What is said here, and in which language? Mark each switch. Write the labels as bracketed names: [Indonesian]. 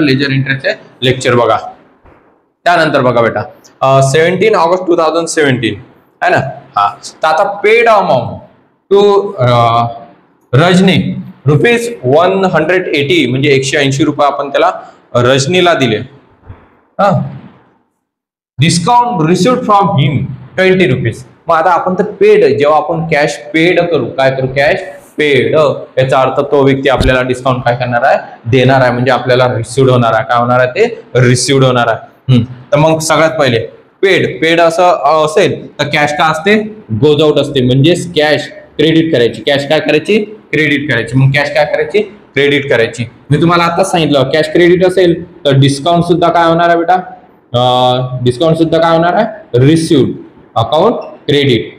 [Marathi] Ledger एंट्रीचे lecture बघा. त्यानंतर बघा बेटा 17 ऑगस्ट 2017 है ना. तर आता [English] paid amount to Rajni ₹180 [Marathi] म्हणजे 180 रुपये आपण त्याला रजनीला दिले. [English] Discount received from him 20 rupees. [Marathi] मग आता आपण तर पेड, जेव्हा आपण कॅश पेड करू, काय करू? Cash paid. याचा अर्थ तो व्यक्ती आपल्याला डिस्काउंट काय करणार आहे? देणार आहे. म्हणजे आपल्याला रिसिव्ड होणार आहे. काय होणार आहे? ते रिसिव्ड होणार आहे. तर मग सगळ्यात पहिले पेड असं असेल तर कॅश का असते? गोज आउट असते. म्हणजेच कॅश क्रेडिट करायची. कॅश काय करायची? क्रेडिट करायची. मग कॅश काय करायची? क्रेडिट करायची. मी तुम्हाला आता सांगितलं, कॅश क्रेडिट असेल तर डिस्काउंट सुद्धा काय होणार आहे बेटा? डिस्काउंट सुद्धा काय होणार आहे? [English] Received account credit.